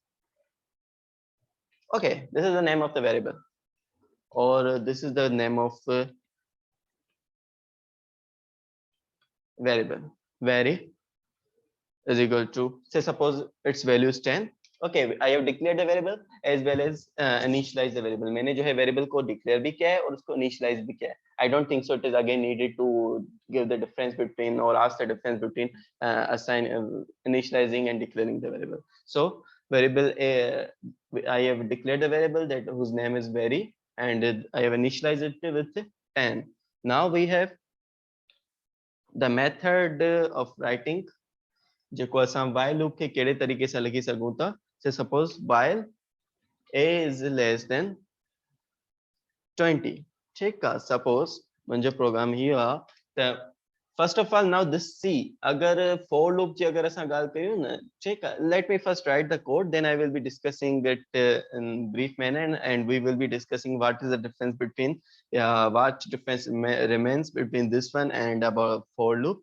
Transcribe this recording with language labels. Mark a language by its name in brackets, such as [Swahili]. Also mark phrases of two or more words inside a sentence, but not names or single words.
[English] Okay, this is the name of the variable, or this is the name of variable. Vary is equal to, say suppose its value is 10. Okay, I have declared the variable as well as initialize the variable. [Hindi] मैंने जो है variable को declare भी किया है और उसको initialize भी किया है. [English] I don't think so it is again needed to give the difference between or ask the difference between initializing and declaring the variable. So variable I have declared the variable that whose name is vary, and I have initialized it with 10. Now we have the method of writing [Sindhi] जेको असां [English] while loop [Sindhi] खे कहिड़े तरीक़े सां लिखी सघूं था. [English] Say suppose while a is less than 20. [Sindhi] ठीकु आहे, सपोज मुंहिंजो प्रोग्राम हीअ आहे त [English] first of all, now this C, agar for loop [Sindhi] जी अगर असां ॻाल्हि कयूं न, [English] check, let me first write the code, then I will be discussing it in brief manner, and we will be discussing what is the difference between what difference remains between this one and about for loop.